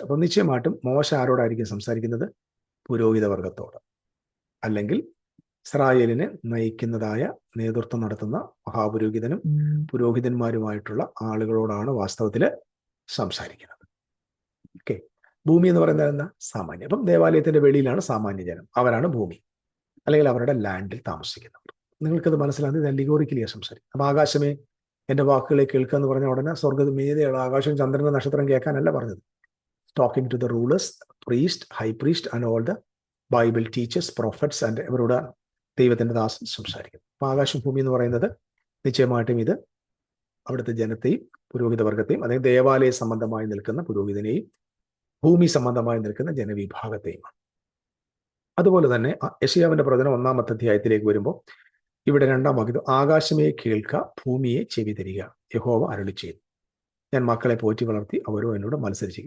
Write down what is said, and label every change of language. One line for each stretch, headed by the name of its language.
Malayalam: അപ്പൊ നിശ്ചയമായിട്ടും മോശ ആരോടായിരിക്കും സംസാരിക്കുന്നത്? പുരോഹിതവർഗത്തോട്, അല്ലെങ്കിൽ ഇസ്രായേലിനെ നയിക്കുന്നതായ നേതൃത്വം നടത്തുന്ന മഹാപുരോഹിതനും പുരോഹിതന്മാരുമായിട്ടുള്ള ആളുകളോടാണ് വാസ്തവത്തിൽ സംസാരിക്കുന്നത്. ഓക്കെ. ഭൂമി എന്ന് പറയുന്നത് എന്താ? സാമാന്യം. അപ്പം ദേവാലയത്തിന്റെ വെളിയിലാണ് സാമാന്യ ജനം, അവരാണ് ഭൂമി, അല്ലെങ്കിൽ അവരുടെ ലാൻഡിൽ താമസിക്കുന്നവർ. നിങ്ങൾക്കത് മനസ്സിലാകുന്നത് അലിഗോറിക്കലിയാണ് സംസാരിക്കും. അപ്പൊ ആകാശമേ എൻ്റെ വാക്കുകളെ കേൾക്കുക എന്ന് പറഞ്ഞ ഉടനെ സ്വർഗ്ഗമേതെയുള്ള ആകാശവും ചന്ദ്രനും നക്ഷത്രം കേൾക്കാനല്ല പറഞ്ഞത്.
English: talking to the rulers, priest, high priest and all the Bible teachers, prophets and
Malayalam: ഇവരോട് ദൈവത്തിന്റെ ദാസൻ സംസാരിക്കും. അപ്പൊ ആകാശം ഭൂമി എന്ന് പറയുന്നത് നിശ്ചയമായിട്ടും ഇത് അവിടുത്തെ ജനത്തെയും പുരോഹിത വർഗത്തെയും അതായത് ദേവാലയ സംബന്ധമായി നിൽക്കുന്ന പുരോഹിതനെയും ഭൂമി സംബന്ധമായി നിൽക്കുന്ന ജനവിഭാഗത്തെയുമാണ്. അതുപോലെ തന്നെ യെശയ്യാവിന്റെ പ്രവചനം 1-ാമത്തെ അധ്യായത്തിലേക്ക് വരുമ്പോൾ ഇവിടെ 2-ാം വാക്യം, ആകാശമേ കേൾക്ക, ഭൂമിയെ ചെവി തരിക, യഹോവ അരുളിച്ചെയ്തു, ഞാൻ മക്കളെ പോറ്റി വളർത്തി അവരോ എന്നോട് മത്സരിച്ചു.